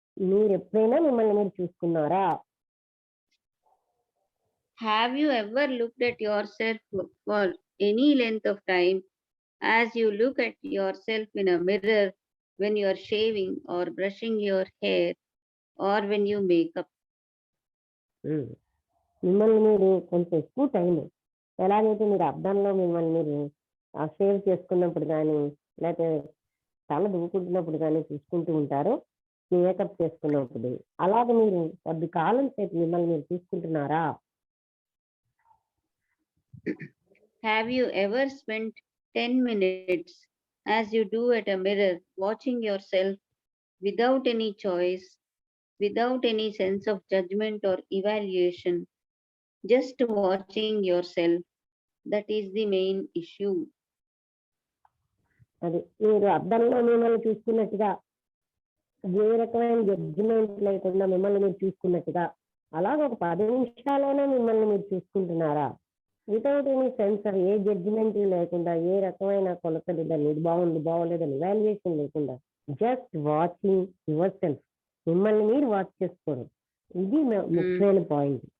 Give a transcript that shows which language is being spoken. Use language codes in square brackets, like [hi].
[te] మీరు ఎప్పుడైనా మిమ్మల్ని మీరు చూసుకున్నారా? [en] Have you ever looked at yourself for any length of time as you look at yourself in a mirror when you are shaving or brushing your hair or when you make up? [te] మిమ్మల్ని మీరు కొంచెం ఎక్కువ time ఎలాగైతే మీరు అద్దంలో మిమ్మల్ని మీరు shave చేసుకున్నప్పుడు కానీ లేకపోతే తల దువ్వుకుంటున్నప్పుడు కానీ చూసుకుంటూ ఉంటారో, మేకప్ చేసుకున్నప్పుడు, అలాగే మీరు కొద్ది కాలం సేపు మిమ్మల్ని మీరు చూసుకుంటున్నారా? [en] Have you ever spent 10 minutes as you do at a mirror watching yourself without any choice, without any sense of judgment or evaluation, just watching yourself? That is the main issue. [te] అది మీరు అద్దంలో మిమ్మల్ని చూసుకున్నట్టుగా, ఏ రకమైన judgement లేకుండా మిమ్మల్ని మీరు చూసుకున్నట్టుగా, అలాగే ఒక 10 నిమిషాలైనా మిమ్మల్ని మీరు చూసుకుంటున్నారా? [en] without any censor, [te] ఏ జడ్జిమెంట్ లేకుండా, ఏ రకమైన కొలతలు దాన్ని ఇది బాగుంది బాగోలేదని ఇవాల్యుయేషన్ లేకుండా, [en] just watching yourself, [te] మిమ్మల్ని మీరు వాచ్ చేసుకోవడం, ఇది ముఖ్యమైన పాయింట్.